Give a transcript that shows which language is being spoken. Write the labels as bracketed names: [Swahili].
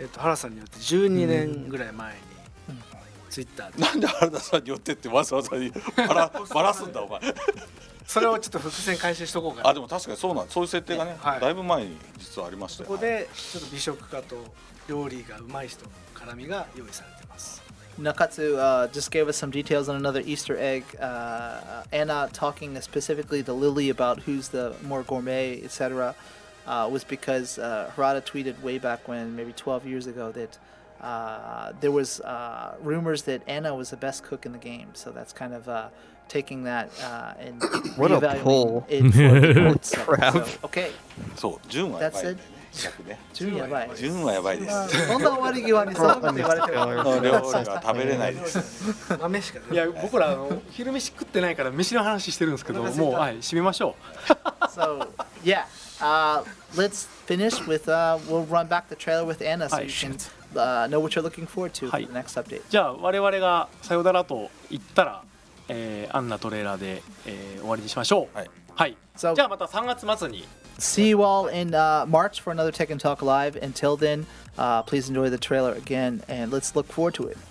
[Japanese] 原さんによって12年ぐらい前にツイッターで。なんで原田さんによってってわざわざバラすんだお前。それをちょっと伏線回収しとこうかな。でも確かにそういう設定がね、だいぶ前に実はありましたよ。ここでちょっと美食家と料理がうまい人の絡みが用意されています。 [English] Nakatsu just gave us some details on another Easter egg. Anna talking specifically to Lily about who's the more gourmet, etc., was because Harada tweeted way back when, maybe 12 years ago, that there was rumors that Anna was the best cook in the game. So that's kind of taking that and reevaluating it for the crap. So, okay. [Japanese] So, Juneはやばい。順やばい。順はやばいです。そんな終わり際にそうって言われてる。料理は食べれないです。豆しか。いや僕ら昼飯食ってないから飯の話してるんですけど、もう締めましょう。 [English] So yeah, let's finish with we'll run back the trailer with Anna so you can know what you're looking forward to for the next update. [Japanese] じゃあ我々がさよならと言ったら、アンナトレーラーで、終わりにしましょう。はい。じゃあまた3月末に。 [English] See you all in March for another Tekken Talk Live. Until then, please enjoy the trailer again, and let's look forward to it.